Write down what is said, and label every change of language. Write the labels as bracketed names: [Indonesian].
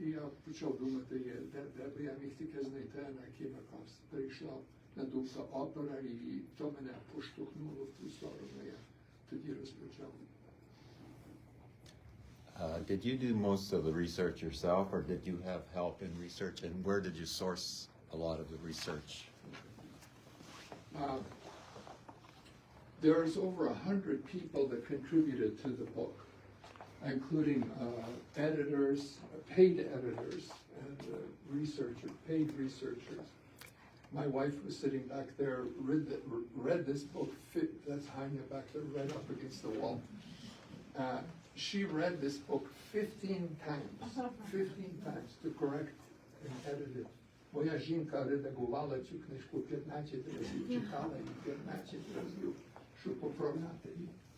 [Ukrainian] І я почав думати, де би я міг таке знайти, на який якось прийшла на думку опера, і то мене поштовхнуло в ту сторону. Я тоді розпочав. [English] Did you do most of the research yourself, or did you have help in research, and where did you source a lot of the research? There's over 100 people that contributed to the book, including editors, paid editors, and paid researchers. My wife was sitting back there, read this book, that's Hanya back there, right up against the wall. She read this book 15 times to correct and edit it. [Ukrainian] Моя жінка редагувала цю книжку 15 разів, читала її 15 разів, щоб поправляти її.